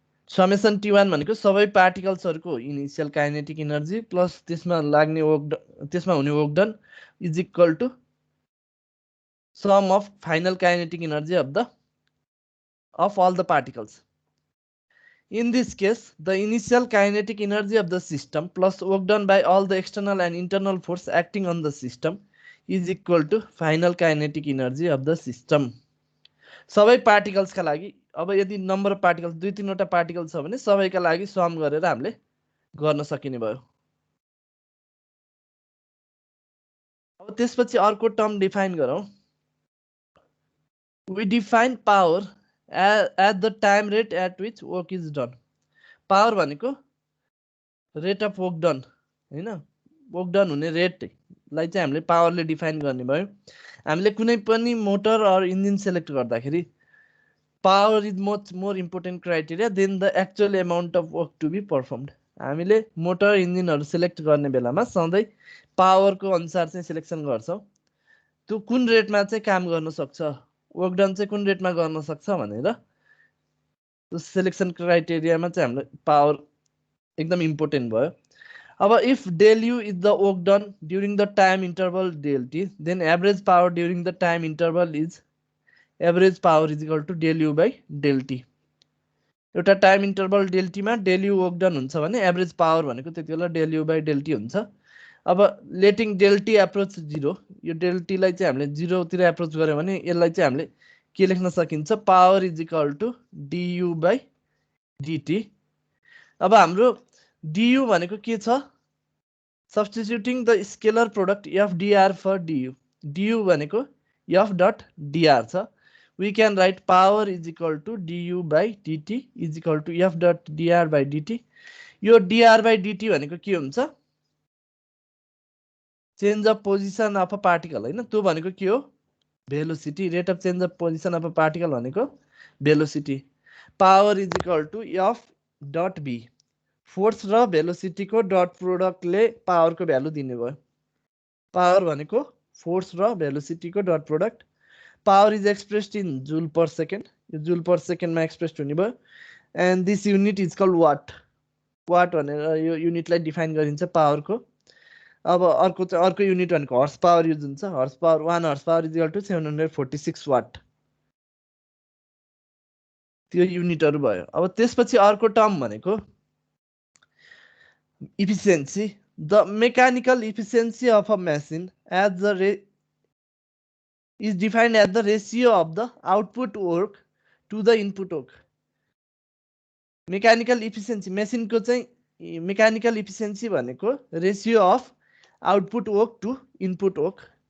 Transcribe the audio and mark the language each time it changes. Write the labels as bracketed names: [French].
[English] summation T1 [Nepali] भनेको सबै पार्टिकल्सहरुको [English] initial kinetic energy plus [Nepali] त्यसमा लाग्ने [English] work, [Nepali] त्यसमा हुने [English] Work done is equal to sum of final kinetic energy of all the particles. In this case, the initial kinetic energy of the system plus work done by all the external and internal force acting on the system is equal to final kinetic energy of the system. [Nepali] सबै particles का लागि अब यदि [English] number of particles [Nepali] 2-3 वटा particle छ भने सबैका लागि सम गरेर हामीले गर्न सकिने भयो। अब त्यसपछि अर्को टर्म डिफाइन गरौँ। [English] We define power at the time rate at which work is done. [Nepali] Power भनेको [English] rate of work done [Nepali] हैन, वर्क डन हुने रेट लाई चाहिँ हामीले पावरले डिफाइन गर्ने भयो। हामीले कुनै पनि [English] motor or engine select [Nepali] गर्दाखेरि [English] Power is much more important criteria than the actual amount of work to be performed. [Nepali] हामीले मोटर इन्जिनहरु सेलेक्ट गर्ने बेलामा सधैँ पावरको अनुसार चाहिँ सिलेक्सन गर्छौं। त्यो कुन रेटमा चाहिँ काम गर्न सक्छ, वर्क डन चाहिँ कुन रेटमा गर्न सक्छ भनेर त्यो सिलेक्सन क्राइटेरियामा चाहिँ हामीले पावर एकदम इम्पोर्टेन्ट भयो। [English] अब if del u is the work done during the time interval del t, then average power during the time interval is average power is equal to del u by del t. [Nepali] एउटा time interval del t मा del u work done हुन्छ भने average power भनेको त्यतिबेला del u by del t हुन्छ। अब letting del t approach 0, यो del t लाई चाहिँ हामीले 0 तिर अप्रोच गर्यो भने यसलाई चाहिँ हामीले के लेख्न सकिन्छ, [English] Power is equal to du by dt। [Nepali] अब हाम्रो du भनेको के छ, [English] substituting the scalar product f dr for du. [Nepali] du भनेको f dot dr छ। [English] We can write power is equal to du by dt is equal to f dot dr by dt. [Nepali] यो dr by dt भनेको के हुन्छ, [English] change of position of a particle [Nepali] हैन, त्यो भनेको के हो, velocity. [English] Rate of change of position of a particle भनेको velocity. Power is equal to f dot b, [Nepali] force र भेलोसिटी को डट प्रोडक्टले पावर को भ्यालु दिने भयो। पावर भनेको फोर्स र भेलोसिटी को dot product. [English] power is expressed in joule per second, [Nepali] यो जूल पर सेकेन्ड मा एक्सप्रेस्ड हुने भयो। [English] And this unit is called watt. [Nepali] What भनेर यो युनिटलाई डिफाइन गरिन्छ पावर को। अब अर्को युनिट भनेको हर्स पावर युज हुन्छ। [English] Horse power 1 horse power is equal to 746 watt. [Nepali] त्यो युनिटहरु भयो। अब त्यसपछि अर्को टर्म भनेको efficiency. [English] The mechanical efficiency of a machine as the is defined as the ratio of the output work to the input work. [Nepali] Mechanical efficiency, मेसिनको चाहिँ mechanical efficiency भनेको [English] Ratio of output work to input work.